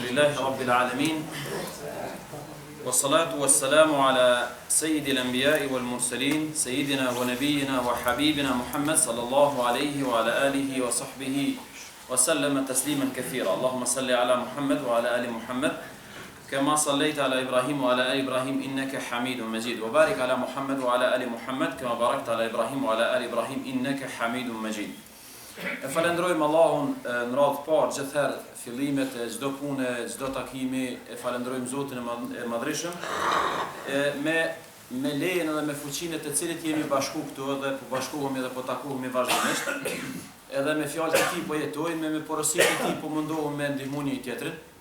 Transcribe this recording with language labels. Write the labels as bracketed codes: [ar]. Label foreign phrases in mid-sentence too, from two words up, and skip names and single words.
[ar] الحمد لله رب العالمين والصلاة والسلام على سيد الأنبياء والمرسلين سيدنا ونبينا وحبيبنا محمد صلى الله عليه وعلى آله وصحبه وسلم تسليما كثيرا. اللهم صل على محمد وعلى آل محمد كما صليت على إبراهيم وعلى آل إبراهيم إنك حميد مجيد وبارك على محمد وعلى آل محمد كما باركت على إبراهيم وعلى آل إبراهيم إنك حميد مجيد. [sq] Falenderojmë Allahun në radhë parë gjithherë fillimet e çdo pune, çdo takimi, e falenderojmë Zotin e Madhreshëm me lejen edhe me fuqinë të cilit jemi bashku këtu edhe po bashkohemi edhe po takohemi vazhdimisht. Edhe me fjalët e tij po jetojmë, me porositë e tij po mundohemi me ndihmë njëri tjetrin.